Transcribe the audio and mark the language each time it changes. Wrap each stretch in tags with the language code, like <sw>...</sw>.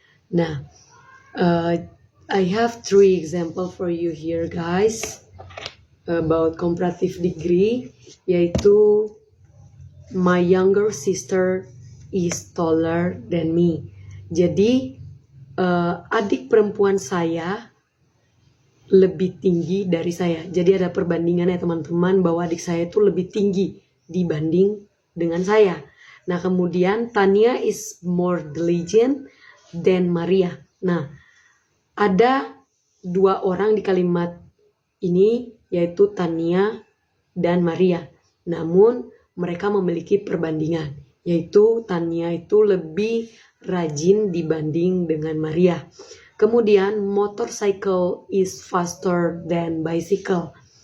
<en>Nah, I have 3 example for you here guys about comparative degree,</en> <id>yaitu</id> <en>my younger sister is taller than me.</en> <id>Jadi adik perempuan saya lebih tinggi dari saya. Jadi ada perbandingan ya teman-teman, bahwa adik saya itu lebih tinggi dibanding dengan saya. Nah, kemudian</id> <en>Tania is more diligent than Maria.</en> <id>Nah, ada 2 orang di kalimat ini, yaitu Tania dan Maria. Namun mereka memiliki perbandingan, yaitu Tania itu lebih rajin dibanding dengan Maria. Kemudian</id> <en>motorcycle is faster than bicycle.</en>